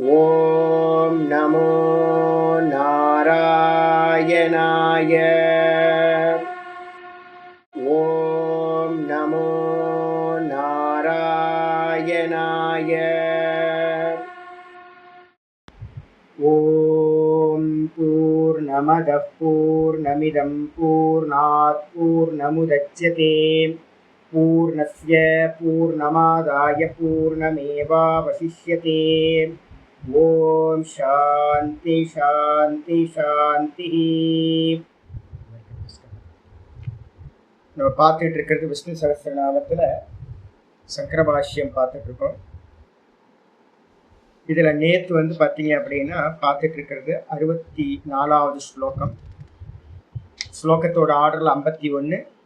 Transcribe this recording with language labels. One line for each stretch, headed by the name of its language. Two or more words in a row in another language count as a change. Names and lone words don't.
Sanskrit: ओम् नमो नारायणाय. ओम् नमो नारायणाय. ओम् पूर्णमदः पूर्णमिदं पूर्णात् पूर्णमुदच्यते पूर्णस्य पूर्णमादाय पूर्णमेवावशिष्यते. ओम् शान्ति शान्ति शान्ति.
Tamil: நம்ம பார்த்துட்டு இருக்கிறது விஷ்ணு சகஸ்ரநாமத்தில் சங்கர பாஷ்யம் பார்த்துட்டு இருக்கோம். இதில் நேற்று பார்த்தீங்க அப்படின்னா பார்த்துட்டு இருக்கிறது 64வது ஸ்லோகம். ஸ்லோகத்தோட ஆர்டரில் 51.